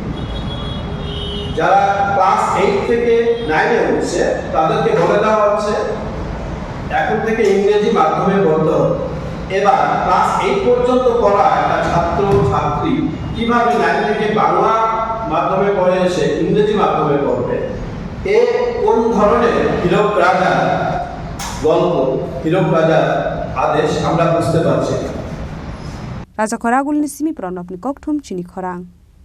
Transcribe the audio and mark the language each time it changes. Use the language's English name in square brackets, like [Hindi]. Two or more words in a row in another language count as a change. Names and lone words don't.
[Bangla] যারা ক্লাস 8 থেকে 9 এ উঠছে তাদেরকে বলে দেওয়া হচ্ছে এখন থেকে ইংরেজি মাধ্যমে পড়তে হবে এবার ক্লাস 8 পর্যন্ত পড়া একটা ছাত্র ছাত্রী কিভাবে 9 থেকে বাংলা মাধ্যমে পড়ে এসে ইংরেজি মাধ্যমে পড়বে এ কোন ধরনের হীরক রাজার গল্প হীরক রাজার আদেশ আমরা বুঝতে পারছি [Kok Borok] Raja Koragul ni Simi Pranop ni Kokthum Chini Khorang